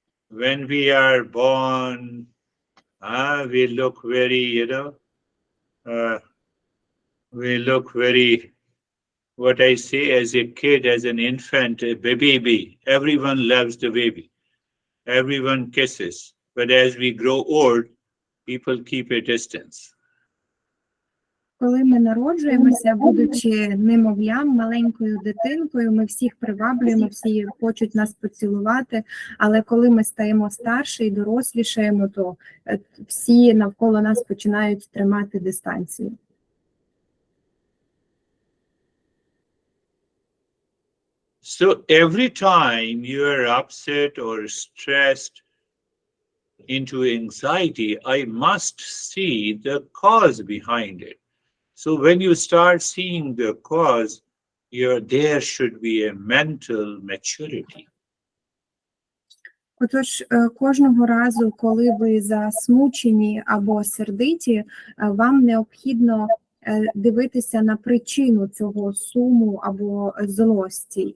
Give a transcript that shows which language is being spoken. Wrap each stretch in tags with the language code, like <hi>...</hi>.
<en>When we are born, we look very, we look very, what I say, as a kid, as an infant, a baby. Everyone loves the baby. Everyone kisses. But as we grow old, people keep a distance.</en> <uk>Коли ми народжуємося, будучи немовлям, маленькою дитинкою, ми всіх приваблюємо, всі хочуть нас поцілувати, але коли ми стаємо старше і дорослішаємо, то всі навколо нас починають тримати дистанцію.</uk> <en>So every time you are upset or stressed into anxiety, I must see the cause behind it. So when you start seeing the cause, there should be a mental maturity.</en> <uk>Отож, кожного разу, коли ви засмучені або сердиті, вам необхідно дивитися на причину цього суму або злості.</uk>